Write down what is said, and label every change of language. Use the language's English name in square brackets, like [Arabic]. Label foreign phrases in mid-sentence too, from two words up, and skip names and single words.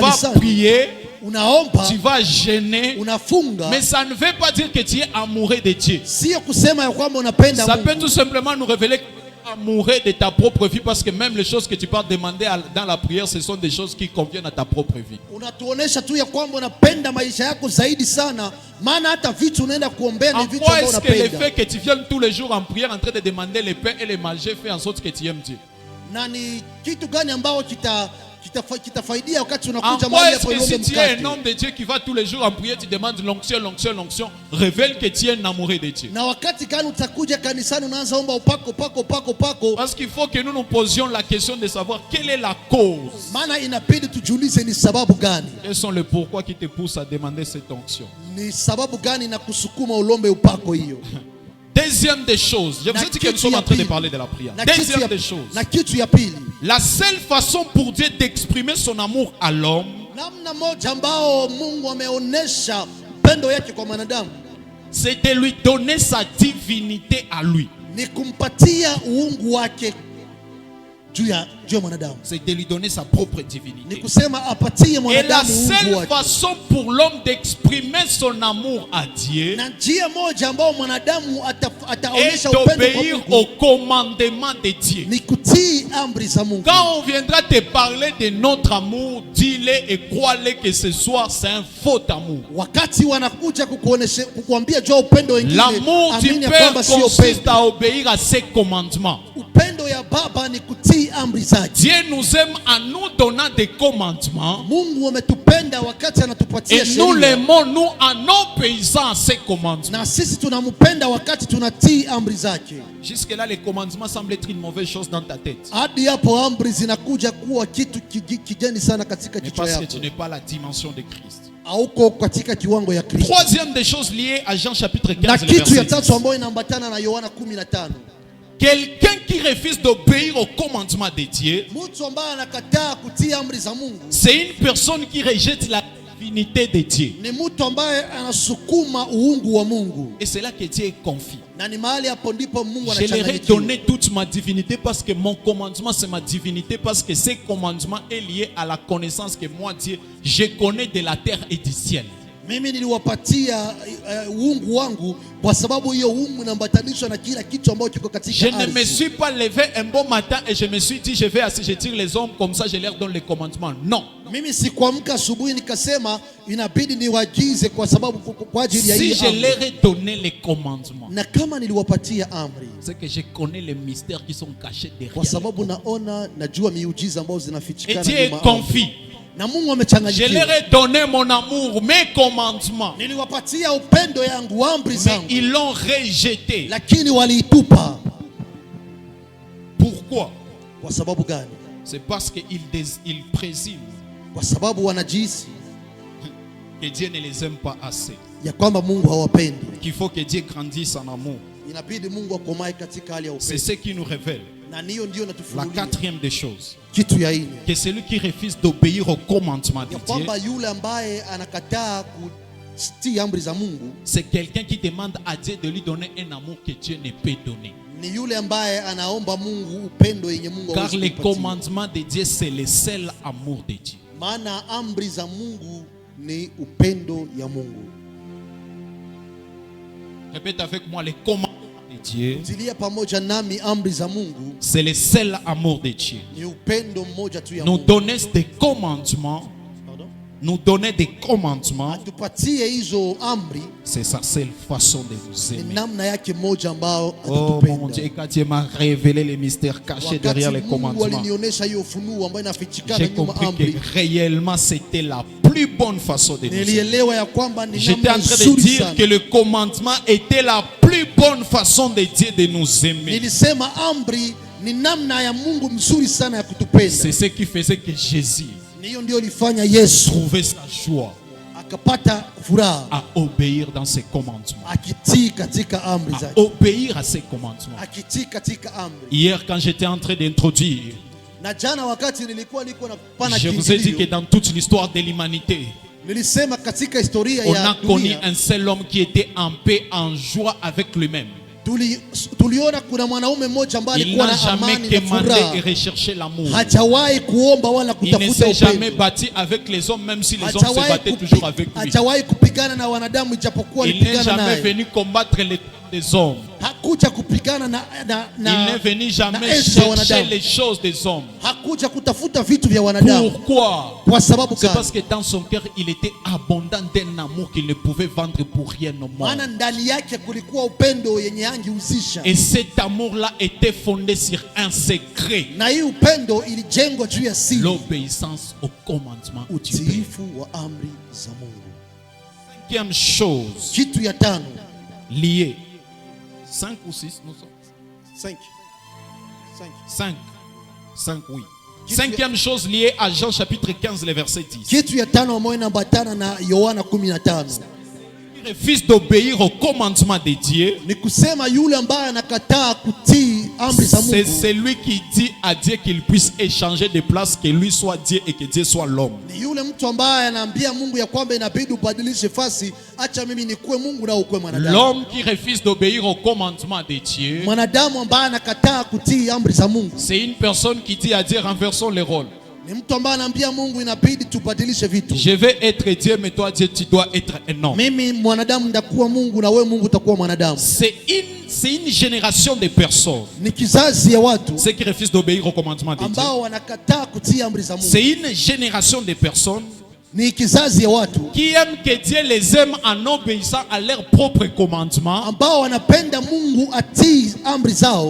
[Swahili] kanisani, [French] prier, [Swahili] unaomba, [French] tu vas gêner, [Swahili] unafunga, [French] mais ça ne veut pas dire que tu es amoureux de Dieu. [Swahili] sio kusema ya kwamba unapenda [French] Ça [Swahili] Mungu. [French] peut tout simplement nous révéler que tu es amoureux de ta propre vie, parce que même les choses que tu peux demander dans la prière, ce sont des choses qui conviennent à ta propre vie. [Swahili] Unatuonesha tu ya kwamba unapenda maisha yako zaidi sana, maana hata vitu unaenda kuombea ni [French] En [Swahili] vitu [French] quoi [Swahili] ambavyo [French] est-ce que le [Swahili] unapenda. [French] fait que tu viennes tous les jours en prière en train de demander le pain et le manger fait en sorte que tu aimes Dieu? [Swahili] Na ni kitu gani ambao kitafaidia wakati [French] En [Swahili] unakuja [French] quoi [Swahili] mahali [French] est-ce [Swahili] hapo [French] que [Swahili] uombe [French] si tu es un [Swahili] mkate? [French] homme de Dieu qui va tous les jours en prière, tu demandes l'onction, l'onction, l'onction, révèle que tu es un amoureux de Dieu. [Swahili] Na wakati gani utakuja kanisani unaanza omba upako pako pako pako? [French] Parce qu'il faut que nous nous posions la question de savoir quelle est la cause. [Swahili] Maana inabidi tujiulize ni sababu gani? [French] Quels sont les pourquoi qui te poussent à demander cette onction? [Swahili] Ni sababu gani na kusukuma ulombe upako hiyo? [French] Deuxième des choses, je vous ai dit que nous sommes en train de parler de la prière. Deuxième des choses, [Swahili] Na kitu ya pili, [French] la seule façon pour Dieu d'exprimer son amour à l'homme, [Swahili] namna moja ambao Mungu ameonesha upendo yake kwa mwanadamu [French] c'est de lui donner sa divinité à lui. [Swahili] ni kumpatia uungu wake juu ya mwanadamu. [French] C'est de lui donner sa propre [Swahili] Ni [French] divinité. [Swahili] kusema apatie [French] Et la [Swahili] mwanadamu uungu [French] seule [Swahili] wake. [French] façon pour l'homme d'exprimer son amour à Dieu [Swahili] Na njia moja ambao mwanadamu [French] est [Swahili] ataonesha upendo kwa [French] d'obéir [Swahili] Mungu [French] au commandement de Dieu. [Swahili] ni kutii amri za Mungu. [French] Quand on viendra te parler de notre amour, dis-le et crois-le que ce soir c'est un faux amour. [Swahili] Wakati wanakuja kukuambia juu ya upendo wengine, [French] L'amour du [Swahili] amini ya [French] Père [Swahili] kwamba sio [French] consiste [Swahili] upendo. [French] à obéir à ses commandements. [Swahili] Upendo ya Baba ni kutii amri zake. [French] Dieu nous aime en nous donnant des commandements [Swahili] Mungu ametupenda wakati anatupatia [French] et nous [Swahili] sheria. [French] l'aimons nous en obéissant à ses commandements. [Swahili] Na sisi tunampenda wakati tunatii amri zake. [French] Jusque-là, les commandements semblent être une mauvaise chose dans ta tête. [Swahili] Hadi hapo amri zinakuja kuwa kitu kigeni sana katika [French] Mais [Swahili] kichwa [French] parce que [Swahili] yako. [French] tu n'es pas la dimension de Christ. [Swahili] Hauko katika kiwango ya Kristo. [French] Troisième des choses liées à Jean chapitre [Swahili] Na [French] 15, le [Swahili] kitu ya [French] verset [Swahili] tatu [French] 10. [Swahili] ambayo inaambatana na Yohana 15. [French] Quelqu'un qui refuse d'obéir au commandement de Dieu, [Swahili] Mtu ambaye anakataa kutii amri za Mungu [French] c'est une personne qui rejette la divinité de Dieu. [Swahili] ni mtu ambaye anasukuma uungu wa Mungu. [French] Et c'est là que Dieu est confus. [Swahili] Na ni mahali hapo ndipo Mungu [French] Je leur ai [Swahili] anachanganyikiwa. [French] donné toute ma divinité parce que mon commandement c'est ma divinité, parce que ce commandement est lié à la connaissance que moi Dieu, je connais de la terre et du ciel. [Swahili] Mimi niliwapatia uungu wangu kwa sababu hiyo uungu inaambatanishwa na kila kitu ambacho kiko katika [French] Je ne me [Swahili] ardhi. [French] suis pas levé un bon matin et je me suis dit je vais je tire les hommes comme ça je leur donne les commandements. Non. [Swahili] Mimi sikuamka asubuhi nikasema inabidi niwajize kwa sababu kwa ajili ya [French] Si [Swahili] hii [French] je [Swahili] amri. [French] leur ai donné les commandements, [Swahili] Na kama niliwapatia amri [French] c'est que je connais les mystères qui sont cachés [Swahili] kwa [French] derrière. [Swahili] sababu najua miujiza ambazo [French] Et [Swahili] zinafichikana [French] Dieu est [Swahili] nyuma ya amri. [French] confus. [Swahili] Na Mungu [French] Je leur [Swahili] amechanganyikiwa. [French] ai donné mon amour, mes commandements, [Swahili] Niliwapatia upendo yangu amri [French] mais [Swahili] zangu [French] ils l'ont rejeté. [Swahili] lakini waliitupa. [French] Pourquoi? [Swahili] Kwa sababu gani? [French] C'est parce qu'ils présument [Swahili] Kwa sababu wanajihisi [French] que Dieu ne les aime pas assez. [Swahili] ya kwamba Mungu hawapendi. [French] Qu'il faut que Dieu grandisse en amour. [Swahili] Inabidi Mungu akomae katika hali ya [French] C'est [Swahili] upendo. [French] ce qui nous révèle. [Swahili] Na niyo ndio [French] La [Swahili] natufunulia [French] quatrième des choses, [Swahili] kitu ya ine [French] que celui qui refuse d'obéir au commandement de [Swahili] ya [French] Dieu, [Swahili] kwamba yule ambaye anakataa kutii amri za Mungu [French] c'est quelqu'un qui demande à Dieu de lui donner un amour que Dieu ne peut donner. [Swahili] ni yule ambaye anaomba Mungu upendo yenye Mungu [French] Car [Swahili] hawezi [French] les [Swahili] kumpatia. [French] commandements de Dieu, c'est le seul amour de Dieu. [Swahili] Maana amri za Mungu ni upendo ya Mungu. [French] Répète avec moi, les commandements de Dieu, [Swahili] Tilia pamoja nami amri za Mungu [French] c'est le seul amour de Dieu. [Swahili] ni upendo mmoja tu ya [French] Nous [Swahili] Mungu. [French] donner des commandements, Pardon? nous donner des commandements, [Swahili] Atupatie hizo amri [French] c'est sa seule façon de nous [Swahili] ni [French] aimer. [Swahili] namna yake moja ambao [French] Oh mon Dieu, [Swahili] atatupenda. [French] quand Dieu m'a révélé les mystères cachés [Swahili] Wakati [French] derrière les [Swahili] Mungu [French] commandements, [Swahili] alinionyesha hiyo ufunuo ambayo inafichikana [French] j'ai [Swahili] nyuma [French] compris [Swahili] amri, [French] que réellement c'était la plus bonne façon de nous aimer. [Swahili] nilielewa ya kwamba ni [French] J'étais [Swahili] namna [French] en train de [Swahili] nzuri [French] dire [Swahili] sana. [French] que le commandement était la plus bonne façon de Dieu de nous aimer. [Swahili] Nilisema amri ni namna ya Mungu mzuri sana ya kutupenda. [French] C'est ce qui faisait que Jésus [Swahili] Ni hiyo ndio ilifanya Yesu [French] trouvait sa joie [Swahili] akapata furaha, [French] à obéir dans ses commandements. [Swahili] akitii katika amri [French] À [Swahili] zake, [French] obéir à ses commandements. [Swahili] akitii katika amri. [French] Hier, quand j'étais en train d'introduire, [Swahili] Na jana wakati nilikuwa niko na pana [French] je vous ai dit que [Swahili] kiingilio, [French] dans toute l'histoire de l'humanité, [Swahili] nilisema katika historia [French] on [Swahili] ya [French] a connu [Swahili] dunia [French] un seul homme qui était en paix, en joie avec lui-même. [Swahili] tuliona kuna mwanaume mmoja ambaye [French] Il [Swahili] alikuwa [French] n'a [Swahili] na [French] jamais [Swahili] amani na [French] demandé [Swahili] furaha, [French] et recherché l'amour. [Swahili] hajawahi kuomba wala [French] Il ne [Swahili] kutafuta [French] s'est jamais [Swahili] upendo, [French] battu avec les hommes, même si les hommes se battaient toujours avec lui. [Swahili] hajawahi kupigana na wanadamu ijapokuwa [French] Il n'est [Swahili] alipigana [French] jamais [Swahili] naye. [French] venu combattre les hommes. [Swahili] Hakuja kupigana [French] Il n'est venu jamais [Swahili] enzi za [French] chercher [Swahili] wanadamu. [French] les choses des hommes. [Swahili] Hakuja kutafuta vitu vya wanadamu. [French] Pourquoi? [Swahili] Kwa sababu [French] C'est [Swahili] gani? [French] parce que dans son cœur, il était abondant d'un amour qu'il ne pouvait vendre pour rien au monde. [Swahili] Maana ndani yake kulikuwa upendo yenye angehusisha, [French] Et cet amour-là était fondé sur un secret: [Swahili] na hii upendo ilijengwa juu ya siri, [French] l'obéissance au commandement du Père. [Swahili] utiifu wa amri za Mungu. [French] Cinquième chose [Swahili] Kitu ya tano, [French] liée. 5 ou 6, nous sommes 5, oui. Cinquième chose liée à Jean chapitre 15, le verset 10. [Swahili] kitu ya tano ambayo inaambatana na Yohana 15 [French] Il refuse d'obéir au commandement de Dieu. [Swahili] ni kusema yule ambaye anakataa kutii amri za [French] C'est [Swahili] Mungu [French] celui qui dit à Dieu qu'il puisse échanger de place, que lui soit Dieu et que Dieu soit l'homme. [Swahili] ni yule mtu ambaye anaambia Mungu ya kwamba inabidi ubadilishe fasi, acha mimi nikuwe Mungu na ukuwe mwanadamu. [French] L'homme qui refuse d'obéir au commandement de Dieu, [Swahili] Mwanadamu ambaye anakataa kutii amri za Mungu [French] c'est une personne qui dit à Dieu: renversons les rôles. [Swahili] ni mtu ambaye anaambia Mungu inabidi tubadilishe vitu. [French] Je vais être Dieu, mais toi Dieu tu dois être un homme. [Swahili] Mimi mwanadamu ndakuwa Mungu na wewe Mungu utakuwa mwanadamu. [French] C'est une génération de personnes, [Swahili] Ni kizazi ya watu [French] ceux qui refusent d'obéir au commandement de Dieu. [Swahili] ambao wanakataa kutii amri za Mungu. [French] C'est une génération de personnes [Swahili] Ni kizazi ya watu [French] qui aiment que Dieu les aime en obéissant à leurs propres commandements, [Swahili] ambao wanapenda Mungu atii amri zao,